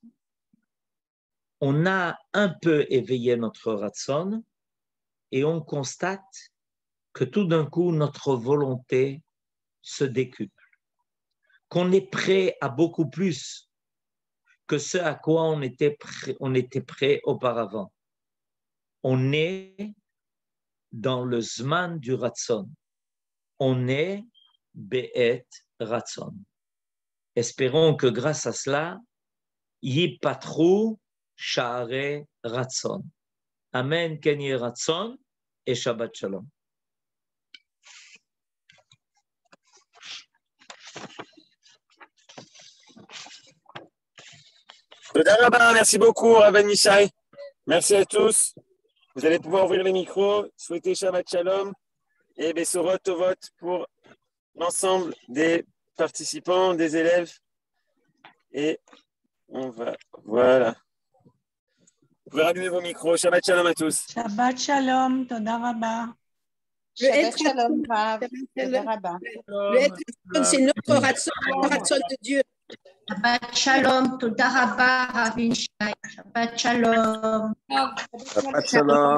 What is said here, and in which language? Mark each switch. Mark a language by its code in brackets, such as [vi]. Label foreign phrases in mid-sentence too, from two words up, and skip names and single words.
[fr] On a un peu éveillé notre Ratzon et on constate que tout d'un coup notre volonté se décuple, qu'on est prêt à beaucoup plus que ce à quoi on était prêt auparavant. On est dans le Zman du Ratzon. On est [he] בעת רצון. [fr] Espérons que grâce à cela, [he] יפתחו שערי רצון. אמן, כן יהי רצון et שבת שלום. תודה רבה, [fr] merci beaucoup, Rabbi Nishai. Merci à tous. Vous allez pouvoir ouvrir les micros, souhaiter [he] שבת שלום [fr] et [he] בשורות טובות [fr] pour l'ensemble des participants, des élèves. Et on va, voilà. Vous pouvez rallumer vos micros. [he] שבת שלום [fr] à tous. [he] שבת שלום, תודה רבה. שבת שלום, רב. תודה רבה. [fr] Le être c'est notre Ratzon, le Ratzon de Dieu. [he] שבת שלום, תודה רבה, רב Nishai. שבת שלום. שבת שלום.